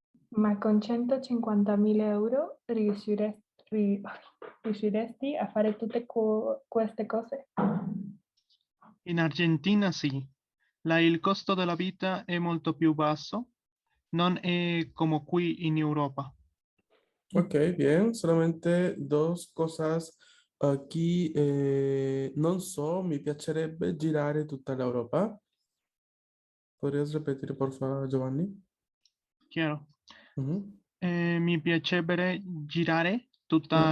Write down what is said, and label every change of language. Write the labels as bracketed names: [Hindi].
[Italian] Ma con 150.000 euro riusciresti a fare tutte queste cose? In Argentina sì, il costo della vita è molto più basso, non è come qui in Europa. [Spanish] Ok, bien. Solamente dos cosas aquí. [Italian] Non so, mi piacerebbe girare tutta l'Europa. [Spanish] ¿Podrías repetir, por favor, Giovanni? [Italian] Chiaro? Ujú. Mi piacerebbe girare tutta